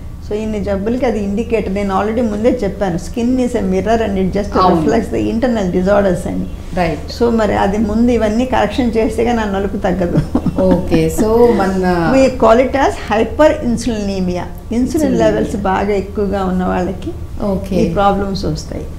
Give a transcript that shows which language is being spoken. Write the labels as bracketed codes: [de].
[en] So [te] ఇన్ని జబ్బులకి అది indicator. నేను ఆల్రెడీ ముందే చెప్పాను, [en] skin is a mirror and it just reflects the internal disorders [te] అని. రైట్. సో మరి అది ముందు ఇవన్నీ కరెక్షన్ చేస్తేగా నా నలుపు తగ్గదు. Okay, so [en] we call it as hyperinsulinemia. [te] Insulin levels బాగా ఎక్కువగా ఉన్న వాళ్ళకి ఈ ప్రాబ్లమ్స్ వస్తాయి.